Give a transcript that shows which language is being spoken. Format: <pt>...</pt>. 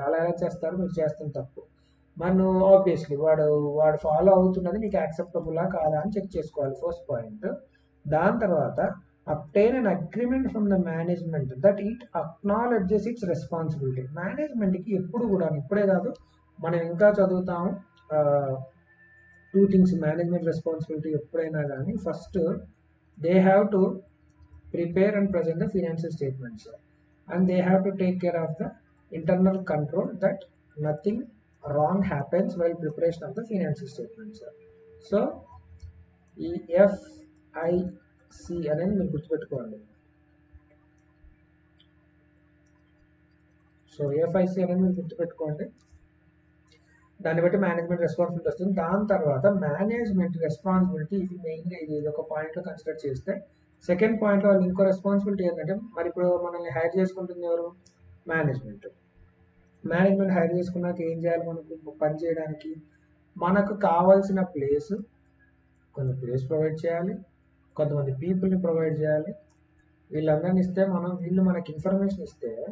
<te>అలా ఎలా చేస్తారు, మీరు చేస్తున్న తప్పు. మనం ఆబ్వియస్లీ వాడు ఫాలో అవుతున్నది నీకు యాక్సెప్టబులా కాదా అని చెక్ చేసుకోవాలి, ఫస్ట్ పాయింట్.</te> <en>దాని తర్వాత obtain an agreement from the management that it acknowledges its responsibility.</en> <te>మేనేజ్మెంట్కి ఎప్పుడు కూడా, ఇప్పుడే కాదు మనం ఇంకా చదువుతాము, 2 థింగ్స్ మేనేజ్మెంట్ రెస్పాన్సిబిలిటీ ఎప్పుడైనా కానీ.</te> <en>First they have to prepare and present the financial statements and they have to take care of the internal control that nothing wrong happens while preparation of the financial statements.</en> <te>So ఈ FIC అనేది మీరు గుర్తుపెట్టుకోండి. So FIC అనేది మీరు గుర్తుపెట్టుకోండి, దాన్ని బట్టి management responsibility వస్తుంది. దాని తర్వాత మేనేజ్మెంట్ రెస్పాన్సిబిలిటీ ఇది మెయిన్గా ఇది ఒక పాయింట్లో కన్సిడర్ చేస్తే, సెకండ్ పాయింట్లో వాళ్ళు ఇంకో రెస్పాన్సిబిలిటీ ఏంటంటే, మరి ఇప్పుడు మనల్ని హైర్ చేసుకుంటుంది ఎవరు, మేనేజ్మెంట్ హైర్ చేసుకున్నాక ఏం చేయాలి, మనకు పని చేయడానికి మనకు కావాల్సిన ప్లేస్ ప్రొవైడ్ చేయాలి, కొంతమంది పీపుల్ని ప్రొవైడ్ చేయాలి. వీళ్ళందరినీ ఇస్తే వీళ్ళు మనకి ఇన్ఫర్మేషన్ ఇస్తే</te>